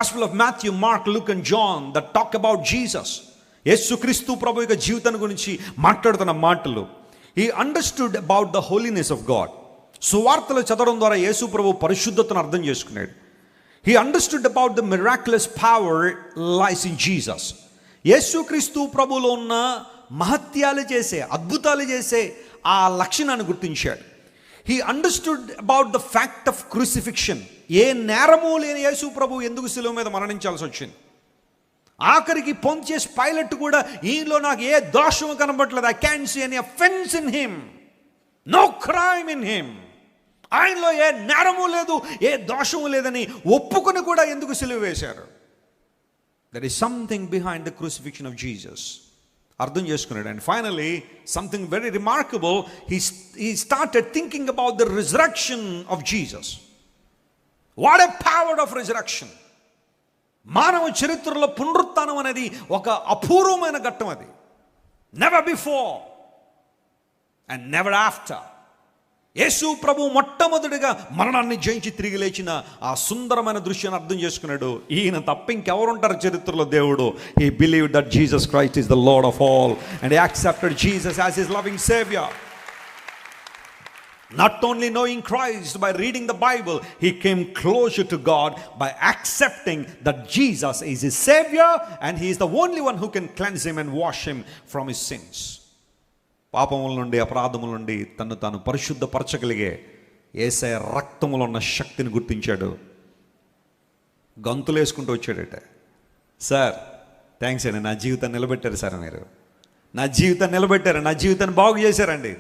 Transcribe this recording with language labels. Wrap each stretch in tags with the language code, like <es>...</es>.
<en>Gospel of Matthew, Mark, Luke and John that talk about Jesus.</en> <te>యేసుక్రీస్తు ప్రభు యొక్క జీవితాన్ని గురించి మాట్లాడుతున్న మాటలు.</te> <en>He understood about the holiness of God.</en> <te>సువార్తలు చదవడం ద్వారా యేసు ప్రభు పరిశుద్ధతను అర్థం చేసుకున్నాడు.</te> <en>He understood about the miraculous power lies in Jesus.</en> <te>యేసుక్రీస్తు ప్రభులో ఉన్న మహత్యాలు చేసే, అద్భుతాలు చేసే ఆ లక్షణాన్ని గుర్తించాడు.</te> <en>He understood about the fact of crucifixion.</en> <te>ఏ నేరము లేని యేసు ప్రభు ఎందుకు శిలువ మీద మరణించాల్సి వచ్చింది? ఆఖరికి పొంతియస్ పైలట్ కూడా ఈయనలో నాకు ఏ దోషము కనబడట్లేదు,</te> <en>I can see any offence in him,</en> <te>no crime in him. ఆయనలో ఏ నేరము లేదు, ఏ దోషము లేదని ఒప్పుకొని కూడా ఎందుకు సిలువ వేశారు?</te> <en>There is something behind the crucifixion of Jesus.</en> <te>అర్థం చేసుకున్నాడు.</te> <en>And finally something very remarkable, he started thinking about the resurrection of Jesus. What a power of resurrection!</en> <te>మానవ చరిత్రలో పునరుత్థానం అనేది ఒక అపూర్వమైన ఘట్టం.</te> <en>అది never before and never after.</en> <te>యేసు ప్రభు మొట్టమొదటిగా మరణాన్ని జయించి తిరిగి లేచిన ఆ సుందరమైన దృశ్యాన్ని అర్థం చేసుకున్నాడు. ఈయన తప్ప ఇంకెవరుంటారు చరిత్రలో? దేవుడు.</te> <en>He believed that Jesus Christ is the Lord of all and he accepted Jesus as his loving savior. Not only knowing Christ by reading the Bible, he came closer to God by accepting that Jesus is his savior and he is the only one who can cleanse him and wash him from his sins.</en> <te>పాపముల నుండి, అపరాధముల నుండి తను తాను పరిశుద్ధపరచగలిగే యేసయ్య రక్తములో ఉన్న శక్తిని గుర్తించాడు. గంతులు వేసుకుంటూ వచ్చాడట. సార్ థ్యాంక్స్ అండి, నా జీవితాన్ని నిలబెట్టారు సార్, మీరు నా జీవితాన్ని నిలబెట్టారు, నా జీవితాన్ని బాగు చేశారండి.</te>